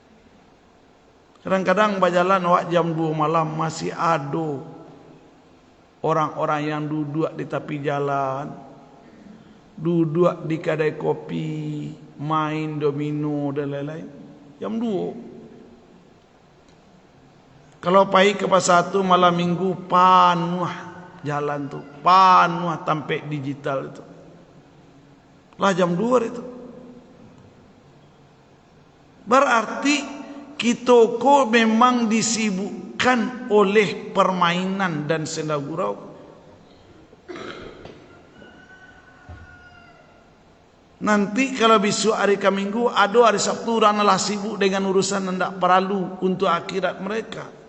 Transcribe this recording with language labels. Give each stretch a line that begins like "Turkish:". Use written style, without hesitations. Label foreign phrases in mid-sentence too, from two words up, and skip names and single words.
Indonesian: Kadang-kadang berjalan wak jam 2 malam masih ada Orang-orang yang duduk di tepi jalan, duduk di kedai kopi, main domino dan lain-lain. Jam 2.
Minangkabau: Kalau pergi ke pasar tu malam minggu, panuh jalan tu, panuh tampek digital itu.
Indonesian: Lah jam 2 itu. Berarti kita ko memang disibukkan oleh permainan dan senda gurau. Nanti kalau besok hari Minggu, ada hari Sabtu orang lah sibuk dengan urusan yang tidak perlu untuk akhirat mereka.